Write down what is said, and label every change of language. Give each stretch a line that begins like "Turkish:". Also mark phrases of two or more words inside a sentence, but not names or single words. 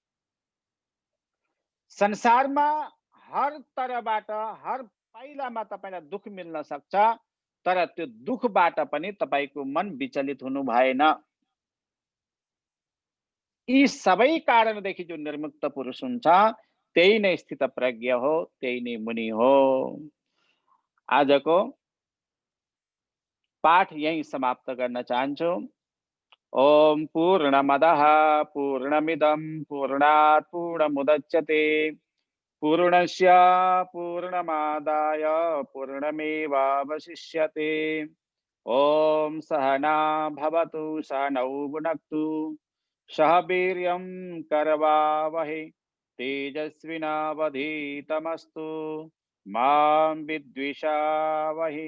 Nepali: संसारमा हर तरबाट हर पाइलामा तपाईलाई दुख मिल्न सक्छ, तर त्यो दुखबाट पनि तपाईको मन विचलित हुनु भएन। यी सबै कारणदेखि जो निर्मुक्त पुरुष हुन्छ त्यही नै स्थित प्रज्ञ हो, त्यही नै मुनि हो। आजको पाठ यही समाप्त गर्न चाहन्छु।
Sanskrit: ओम पूर्णमदः पूर्णमिदं पूर्णात् पूर्णमुदच्यते पूर्णस्य पूर्णमादाय पूर्णमेवावशिष्यते। ओम सहना भवतु सहनौ भुनक्तु सह वीर्यं करवावहै तेजस्विनावधीतमस्तु मां विद्विषावहै।